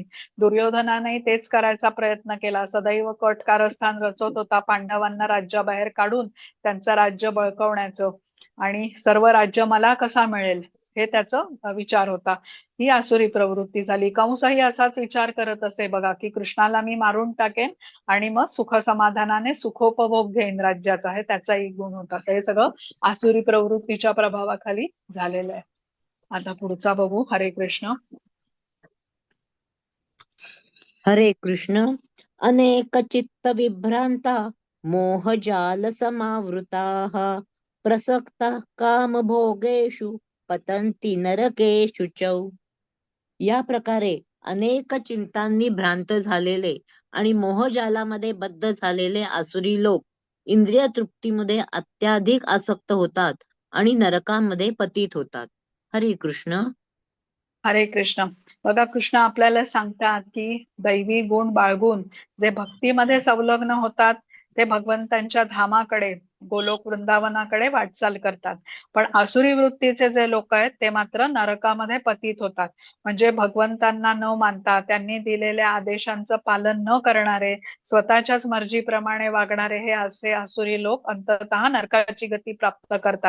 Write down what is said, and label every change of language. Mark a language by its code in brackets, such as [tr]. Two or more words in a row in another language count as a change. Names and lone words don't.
[mr] दुर्योधनाने तेच करायचा प्रयत्न केला. सदैव कट कारस्थान रचत होता पांडवांना राज्याबाहेर काढून त्यांचं राज्य बळकवण्याचं, आणि सर्व राज्य मला कसा मिळेल हे त्याचा विचार होता. ही आसुरी प्रवृत्ती झाली. कंसही असाच विचार करत असे बघा की कृष्णाला मी मारून टाकेन आणि मग सुख समाधानाने सुखोपभोग घेईन राज्याचा, हे त्याचा एक गुण होता. तर हे सगळं आसुरी प्रवृत्तीच्या प्रभावाखाली झालेलं आहे. आता पुढचा बघू. हरे कृष्ण. हरे कृष्ण. [sa] अनेक चित्त विभ्रांता मोहजाल समावृताः प्रसक्ताः कामभोगेषु पतन्ति नरकेषु च. [mr] या प्रकारे अनेक चिंतांनी भ्रांत झालेले आणि मोहजालामध्ये बद्ध झालेले आसुरी लोक इंद्रिय तृप्तीमध्ये अत्याधिक आसक्त होतात आणि नरकामध्ये पतित होतात. हरे कृष्ण. हरे कृष्ण. बघा, कृष्ण आपल्याला सांगतात की दैवी गुण बाळगून जे भक्तीमध्ये संलग्न होतात ते भगवंतांच्या धामाकडे, गोलोक वृंदावनाकडे वाटचाल करतात. पण आसुरी वृत्तीचे जे लोक आहेत ते मात्र नरकामध्ये पतित होतात. म्हणजे भगवंतांना न मानता, त्यांनी दिलेल्या आदेशांचं पालन न करणारे, स्वतःच्याच मर्जीप्रमाणे वागणारे हे असे आसुरी लोक अंततः नरकाची गती प्राप्त करतात.